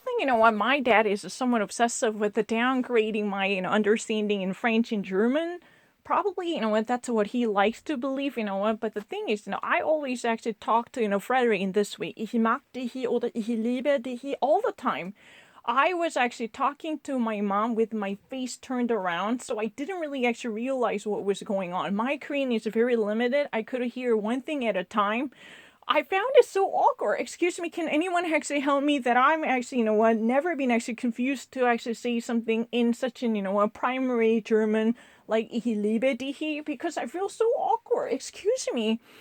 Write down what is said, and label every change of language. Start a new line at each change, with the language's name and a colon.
English: what, my dad is somewhat obsessive with the downgrading my, understanding in French and German. Probably, what, that's what he likes to believe, what. But the thing is, I always actually talk to, Frederick in this way.
German: Ich mag dich oder ich liebe dich
English: all the time. I was actually talking to my mom with my face turned around, so I didn't really actually realize what was going on. My Korean is very limited. I could hear one thing at a time. I found it so awkward. Excuse me, can anyone actually help me that I'm actually, what, never been actually confused to actually say something in such an, a primary German like
German: ich liebe dich,
English: because I feel so awkward. Excuse me.